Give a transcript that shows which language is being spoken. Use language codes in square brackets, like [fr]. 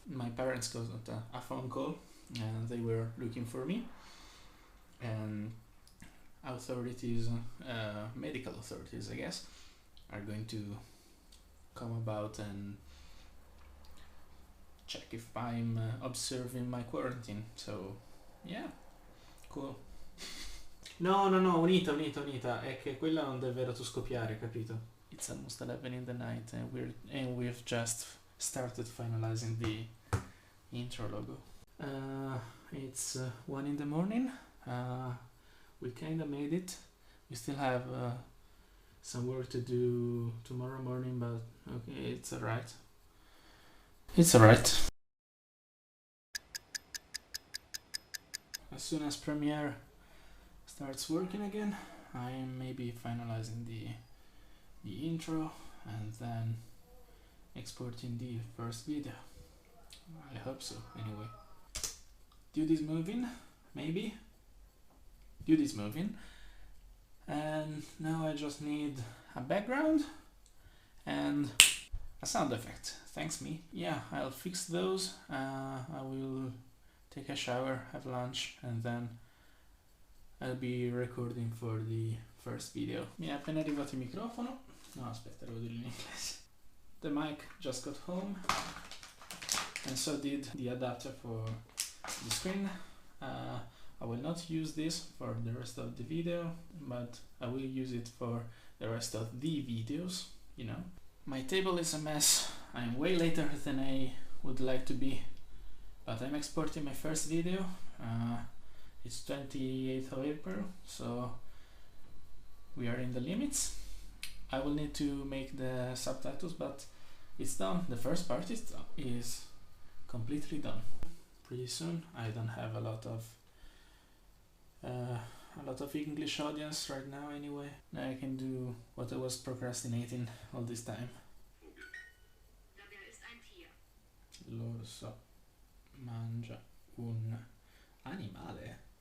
[en] My parents got a phone call and they were looking for me, and authorities, medical authorities I guess, are going to come about and check if I'm observing my quarantine. So yeah, cool. [it] No, unita, è che quella non deve rotoscopiare, capito? [en] It's almost 11 in the night and we've just started finalizing the intro logo. It's 1 in the morning. We kinda made it. We still have some work to do tomorrow morning, but okay, it's alright. It's alright. As soon as Premiere starts working again, I am maybe finalizing the intro and then exporting the first video. I hope so, anyway. Dude is moving, maybe. Dude is moving. And now I just need a background and a sound effect. Thanks me. Yeah, I'll fix those. I will take a shower, have lunch, and then I'll be recording for the first video. [it] Mi è appena arrivato il microfono. No, aspetta, devo dirlo in inglese. [en] The mic just got home, and so did the adapter for the screen. I will not use this for the rest of the video, but I will use it for the rest of the videos, you know. My table is a mess. I'm way later than I would like to be, but I'm exporting my first video. It's 28th of April, so we are in the limits. I will need to make the subtitles, but it's done. The first part is completely done. Pretty soon. I don't have a lot of English audience right now anyway. Now I can do what I was procrastinating all this time. [it] L'orso mangia un animale.